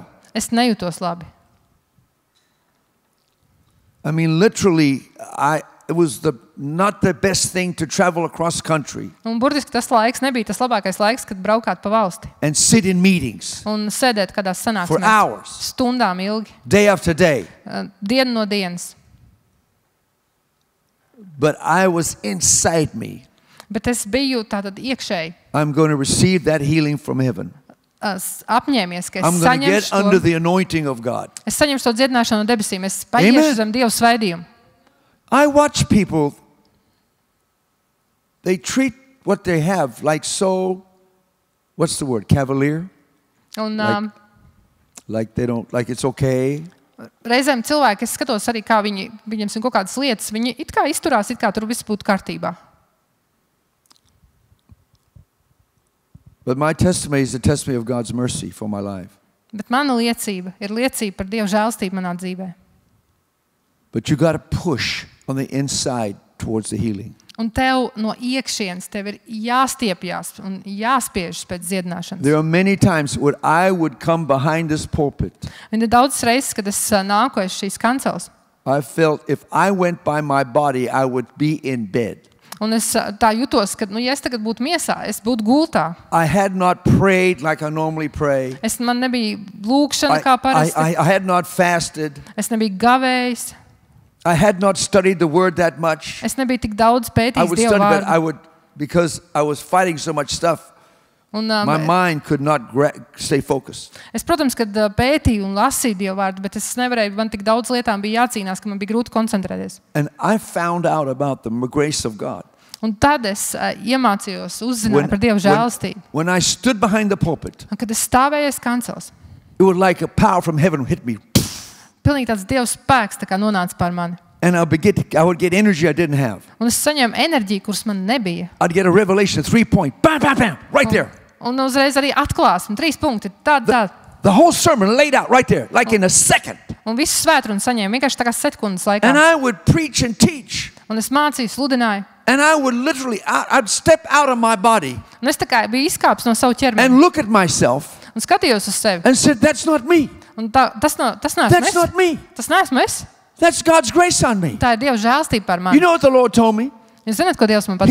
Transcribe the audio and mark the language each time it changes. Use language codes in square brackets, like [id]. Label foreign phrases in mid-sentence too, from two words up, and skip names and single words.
[lv] Es nejūtos labi. [en] I mean, literally, it was not the best thing to travel across country [lv] Un burtiski tas laiks nebija tas labākais laiks, kad braukāt pa valsti [en] and sit in meetings [lv] un sēdēt kādās [en] for [lv] sanāksmēs [en] hours, [lv] stundām ilgi, [en] day after day. [lv] dienu no dienas. [en] But I was inside me. [lv] Bet es biju tātad iekšēji [en] I'm going to receive that healing from heaven. [lv] apņēmies, ka [en] I'm going to get under the anointing of God. [lv] es saņemšu to dziedināšanu no debesīm. Es paiešu zem Dieva svētījumu. [en] I watch people, they treat what they have like so, what's the word, cavalier? [lv] Un [en] Like they don't, like it's okay. [lv] reizēm cilvēki, es skatos arī, kā viņiem ir kaut kādas lietas, viņi it kā izturās, it kā tur viss būtu kārtībā. [en] But my testimony is the testimony of God's mercy for my life. [lv] Bet mana liecība ir liecība par Dieva žēlstību manā dzīvē. [en] But you got to push on the inside towards the healing. [lv] Un tev no iekšienes tev ir jāstiepjas un jāspiežas pēc dziedināšanas. [en] There are many times when I would come behind this pulpit. [lv] Un ir daudzas reizes, kad es nāku aiz šīs kanceles. [en] I felt if I went by my body, I would be in bed. [lv] Un es tā jutos, ka, ja es tagad būtu miesā, es būtu gultā. [en] I had not prayed like I normally pray. [lv] Man nebija lūkšana kā parasti. [en] I had not fasted. [lv] Es nebiju gavējis. [en] I had not studied the word that much. [lv] Es nebiju tik daudz [en] I [lv] pētījis [en] would [lv] Dieva [en] study, but [lv] vārdu. [en] because I was fighting so much stuff, [lv] Un, [en] my mind could not stay focused. [lv] es, protams, kad pētīju un lasīju Dieva vārdu, bet es nevarēju, man tik daudz lietām bija jācīnās, ka man bija grūti koncentrēties. [en] And I found out about the grace of God. [lv] Un tad es iemācījos, uzzināju par Dieva žēlastību. [en] When I stood behind the pulpit, [lv] Un kad es stāvēju aiz kanceles, [en] it was like a power from heaven hit me. [lv] pilnīgi tāds Dieva spēks tā kā nonāca pār mani. [en] And I would get energy I didn't have. [lv] Un es saņēmu enerģiju, kuras man nebija. [en] I'd get a revelation, 3 point, bam, bam, bam, right there. [lv] Un uzreiz arī atklāsme, 3 punkti, tāda. [en] The whole sermon laid out right there, like in a second. [lv] Un visu svētrumu saņēmu vienkārši tā kā sekundes laikā. [en] And I would preach and teach. [lv] Un es mācīju, sludināju. [en] And I would literally, I'd step out of my body [lv] Un es tā kā biju izkāpis no savu ķermeni. [en] and look at myself [lv] Un skatījos uz sevi. [en] and said, that's not me. [lv] Un tas neesmu [en] That's [lv] es. [en] not me. [lv] Tas neesmu es. [en] That's God's grace on me. [lv] Tā ir Dieva žēlstība par [en] You [lv] mani. [en] know what the Lord told me? [lv] Jūs zināt, ko Dievs man